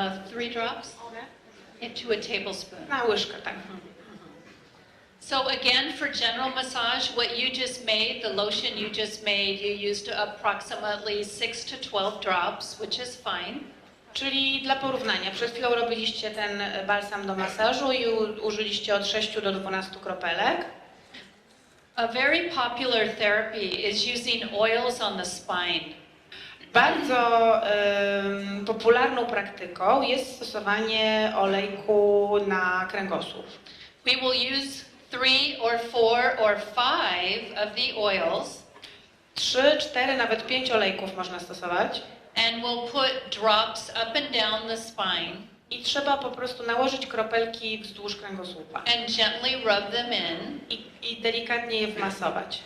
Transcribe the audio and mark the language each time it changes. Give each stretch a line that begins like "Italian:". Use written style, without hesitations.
English: 3 drops into a tablespoon.
Polish: Na łyżkę, tak.
English: So again, for general massage, what you just made, the lotion you just made, you used approximately 6 to 12 drops, which is fine.
Polish: Czyli dla porównania, przed chwilą robiliście ten balsam do masażu i użyliście od 6 do 12 kropelek.
English: A very popular therapy is using oils on the spine.
Polish: Bardzo popularną praktyką jest stosowanie olejku na kręgosłup.
English: We will use 3 or 4 or 5 of the oils.
Polish: 3, 4, nawet 5 olejków można stosować.
English: And we'll put drops up and down the spine.
Polish: I trzeba po prostu nałożyć kropelki wzdłuż kręgosłupa.
English: And gently rub them in.
Polish: I delikatnie je wmasować.